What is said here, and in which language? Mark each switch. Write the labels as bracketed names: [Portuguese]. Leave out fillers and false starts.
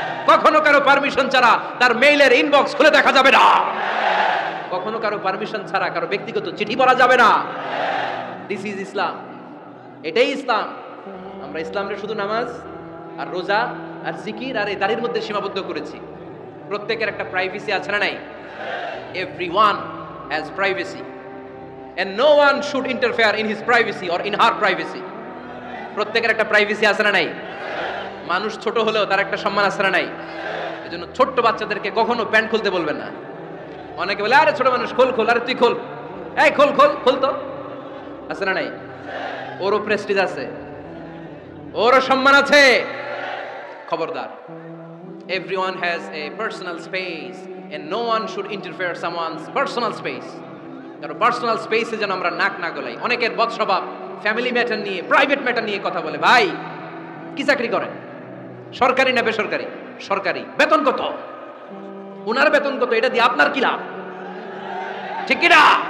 [Bangla] কখনো কারো পারমিশন ছাড়া তার মেইলের ইনবক্স খুলে দেখা যাবে না। কখনো কারো পারমিশন ছাড়া কারো ব্যক্তিগত চিঠি পড়া যাবে না। [English] this is Islam, [Bangla] এটাই ইসলাম। আমরা ইসলামের শুধু নামাজ আর রোজা আর জিকির আর এই দাড়ির মধ্যে সীমাবদ্ধ করেছি। প্রত্যেকের একটা প্রাইভেসি আছে না নাই? [English] Everyone has privacy and no one should interfere in his privacy or in her privacy. [Bangla] প্রত্যেকের একটা প্রাইভেসি আছে না নাই? মানুষ ছোট হলেও তার একটা সম্মান আছে না নাই? এজন্য ছোট্ট বাচ্চাদেরকে কখনো প্যান্ট খুলতে বলবেন না। অনেকে বলে আরে ছোট মানুষ খোল খোল, আরে তুই খোল, এই খোল খোল খোল তো, আছে না নাই? ওরও প্রেস্টিজ আছে, ওরও সম্মান আছে। খবরদার, [English] everyone has a personal space and no one should interfere someone's personal space. [Bangla] কারণ পার্সোনাল স্পেসে যেন আমরা নাক না গলাই। অনেকের বদ স্বভাব ফ্যামিলি ম্যাটার নিয়ে, প্রাইভেট ম্যাটার নিয়ে কথা বলে। ভাই কি চাকরি করেন? সরকারি না বেসরকারি? সরকারি। বেতন কত? উনার বেতন কত? এটা দিয়ে আপনার কি লাভ? ঠিক কি না?